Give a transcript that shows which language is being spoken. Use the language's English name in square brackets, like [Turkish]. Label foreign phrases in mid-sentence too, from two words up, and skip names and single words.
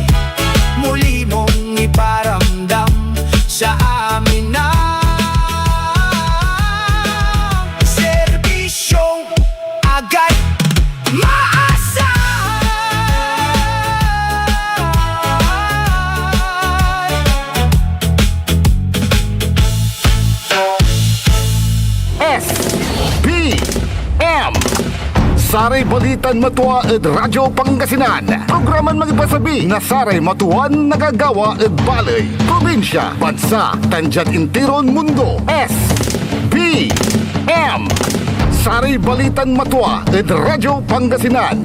[Filipino] Muli mong iparamdam sa amin na serbisyong agad maasahan. [Pangasinan] SPM Saray Balitan Matua ed Radyo Pangasinan. Programan magipasabi na Saray Matuan nagagawa ed balay, probinsya, bansa, tandyan intiron mundo. SPM Saray Balitan Matua ed Radyo Pangasinan.